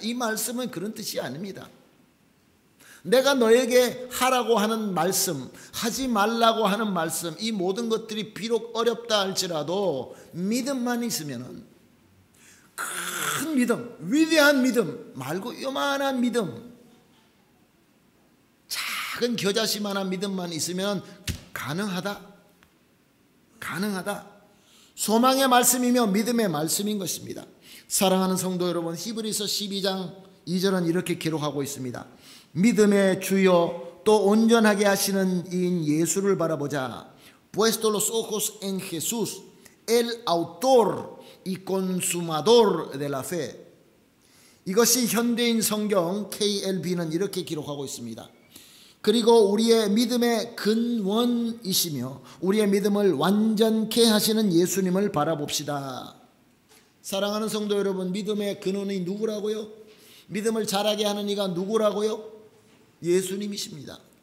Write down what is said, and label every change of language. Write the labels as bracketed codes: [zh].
[ko] 이 말씀은 그런 뜻이 아닙니다. 내가 너에게 하라고 하는 말씀, 하지 말라고 하는 말씀, 이 모든 것들이 비록 어렵다 할지라도 믿음만 있으면은, 큰 믿음, 위대한 믿음 말고 요만한 믿음, 작은 겨자씨만한 믿음만 있으면 가능하다. 가능하다. 소망의 말씀이며 믿음의 말씀인 것입니다. 사랑하는 성도 여러분, 히브리서 12장 2절은 이렇게 기록하고 있습니다. 믿음의 주요 또 온전하게 하시는 이인 예수를 바라보자. [es] Puesto los ojos en Jesús, el autor y consumador de la fe. [ko] 이것이 현대인 성경 KLB는 이렇게 기록하고 있습니다. 그리고 우리의 믿음의 근원이시며 우리의 믿음을 완전케 하시는 예수님을 바라봅시다. 사랑하는 성도 여러분, 믿음의 근원이 누구라고요? 믿음을 자라게 하는 이가 누구라고요? 예수님이십니다.